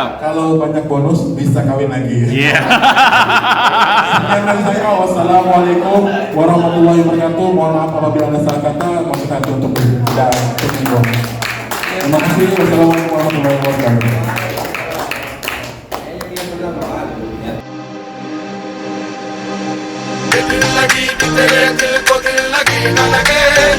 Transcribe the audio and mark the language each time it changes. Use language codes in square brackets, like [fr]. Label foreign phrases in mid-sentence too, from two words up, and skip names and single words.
[id] Kalau banyak bonus bisa kawin lagi. Iya. Sekian dari saya. [ar] والسلام عليكم ورحمة الله وبركاته. [id] Mohon maaf apabila ada salah kata. Maksud hati untuk tidak tersinggung. Terima kasih. [ar] والسلام عليكم ورحمة الله وبركاته. [hi] दिल लगी कि तेरे दिल को दिल लगी न लगे